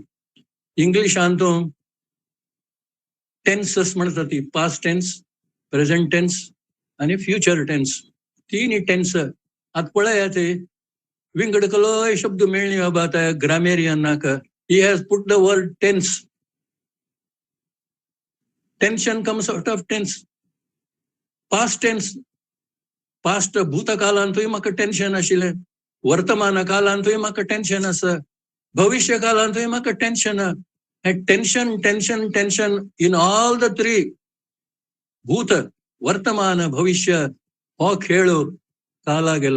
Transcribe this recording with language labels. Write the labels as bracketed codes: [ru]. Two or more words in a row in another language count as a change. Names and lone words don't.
[kok] इंग्लिशांत टेन्सस म्हणटा ती. [en] past tense present tense आनी future tense. [kok] तीन टेन्स. आतां पळयात विंगडकलोय शब्द मेळ्ळी बाबा त्या ग्रामेरियनाक. [en] he has put the word tense. tension comes out of tense. past tense past [kok] भूतकालांतूय म्हाका टेन्शन आशिल्लें. वर्तमान कालांतूय म्हाका टेन्शन आसा. भविष्य कालांतूय म्हाका टेन्शन. [en] tension tension tension in all the three [kok] भूत वर्तमान भविष्य हो खेळ काला गेलो.